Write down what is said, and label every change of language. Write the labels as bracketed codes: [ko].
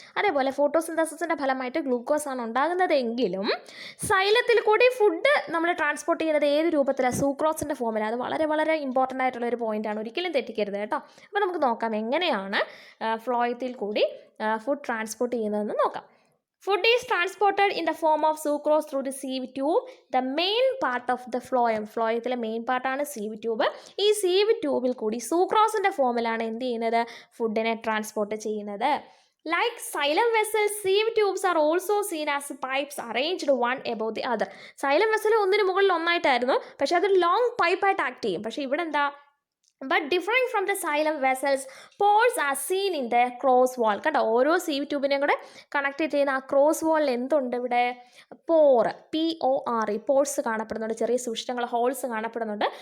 [ml] അതേപോലെ ഫോട്ടോസിന്തസിസിൻ്റെ ഫലമായിട്ട് ഗ്ലൂക്കോസ് ആണ് ഉണ്ടാകുന്നതെങ്കിലും സൈലത്തിൽ കൂടി ഫുഡ് നമ്മൾ ട്രാൻസ്പോർട്ട് ചെയ്യുന്നത് ഏത് രൂപത്തിലാണ്, സൂക്രോസിൻ്റെ ഫോമിലാണ്. അത് വളരെ വളരെ ഇമ്പോർട്ടൻ്റ് ആയിട്ടുള്ള ഒരു പോയിൻ്റാണ്, ഒരിക്കലും തെറ്റിക്കരുത് കേട്ടോ. അപ്പോൾ നമുക്ക് നോക്കാം എങ്ങനെയാണ് ഫ്ലോയത്തിൽ കൂടി ഫുഡ് ട്രാൻസ്പോർട്ട് ചെയ്യുന്നതെന്ന് നോക്കാം. [en] Food is transported in the form of sucrose through the sieve tube. The main part of the phloem. [ml] ഫ്ലോയത്തിലെ main പാർട്ടാണ് സീവ് ട്യൂബ്. ഈ സീവ് ട്യൂബിൽ കൂടി സൂക്രോസിൻ്റെ ഫോമിലാണ് എന്ത് ചെയ്യുന്നത്, ഫുഡിനെ ട്രാൻസ്പോർട്ട് ചെയ്യുന്നത്. [en] Like xylem vessels, sieve tubes are also seen as pipes arranged one above the other. [ml] xylem vessel ഒന്നിന് മുകളിൽ ഒന്നായിട്ടായിരുന്നു, പക്ഷേ അതൊരു ലോങ് പൈപ്പായിട്ട് ആക്ട് ചെയ്യും. പക്ഷേ ഇവിടെ എന്താ, [en] But differing from the xylem vessels, pores are seen in the cross wall. [ml] കണ്ടോ, ഓരോ സീവ് ട്യൂബിനെയും കൂടെ കണക്ട് ചെയ്യുന്ന ആ ക്രോസ് വാളിൽ എന്തുണ്ട്, ഇവിടെ പോർ, PORE, പോൾസ് കാണപ്പെടുന്നുണ്ട്, ചെറിയ സുഷിരങ്ങൾ, ഹോൾസ് കാണപ്പെടുന്നുണ്ട്.